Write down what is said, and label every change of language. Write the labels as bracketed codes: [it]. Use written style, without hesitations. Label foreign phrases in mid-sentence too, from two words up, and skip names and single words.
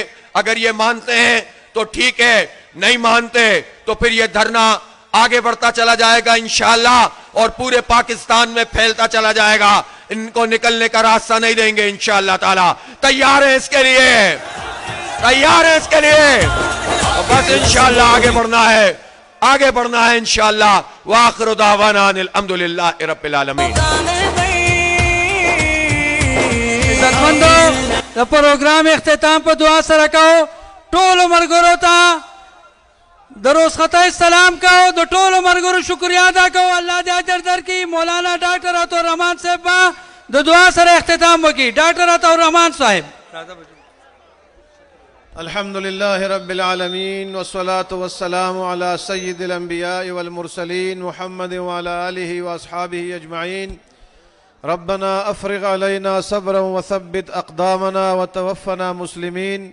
[ur] اگر یہ مانتے ہیں تو ٹھیک ہے، نہیں مانتے تو پھر یہ دھرنا آگے بڑھتا چلا جائے گا انشاءاللہ، اور پورے پاکستان میں پھیلتا چلا جائے گا. ان کو نکلنے کا راستہ نہیں دیں گے انشاءاللہ تعالی. تیار ہیں اس کے لیے؟ تیار ہیں اس کے لیے؟ بس انشاءاللہ آگے بڑھنا ہے، آگے بڑھنا ہے انشاءاللہ. [ar] وآخر دعوانا ان الحمدللہ رب العالمین. [ps] عزتمندو دا پروگرام اختتام پر دعا سره کاو. ټولو ملګرو ته د روزخطۍ سلام کاو، د ټولو ملګرو شکریہ ادا کاو. الله دې اجر درکړي. مولانا ډاکټر عطا الرحمن صاحب به د دعا سره اختتام وکړي. ډاکټر عطا الرحمن صاحب. [ar] الحمد لله رب العالمين والصلاة والسلام على سيد الأنبياء والمرسلين محمد وعلى آله وأصحابه أجمعين. ربنا أفرغ علينا صبرا وثبت أقدامنا وتوفنا مسلمين.